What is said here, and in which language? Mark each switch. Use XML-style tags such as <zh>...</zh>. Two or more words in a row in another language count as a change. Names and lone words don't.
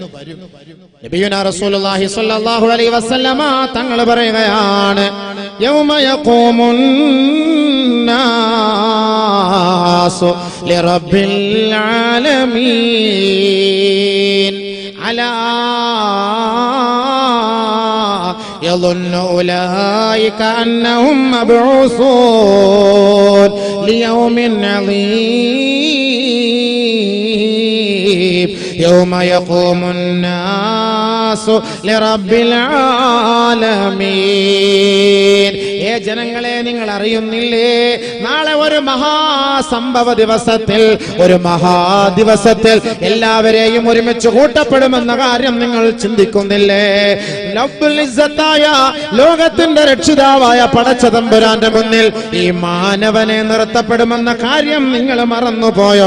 <ar>نبينا رسول الله صلى الله عليه وسلم</ar> <ml>തങ്ങൾ പറയുകയാണ്,</ml> <ar>يوم يقوم الناس لرب العالمين ألا يظن أولئك أنهم مبعوثون ليوم عظيم يوم يقوم الناس لرب العالمين.</ar> <ml>ജനങ്ങളെ, നിങ്ങൾ അറിയുന്നില്ലേ, നാളെ ഒരു മഹാസംഭവ ദിവസത്തിൽ, ഒരു മഹാദിവസത്തിൽ എല്ലാവരെയും ഒരുമിച്ച് കൂട്ടപ്പെടുമെന്ന കാര്യം നിങ്ങൾ ചിന്തിക്കുന്നില്ലേ? റബ്ബുൽ ഇസ്സത്തായ ലോകത്തിന്റെ രക്ഷിതാവായ പടച്ച തമ്പുരാന്റെ മുന്നിൽ ഈ മാനവനെ നിർത്തപ്പെടുമെന്ന കാര്യം നിങ്ങൾ മറന്നുപോയോ?</ml>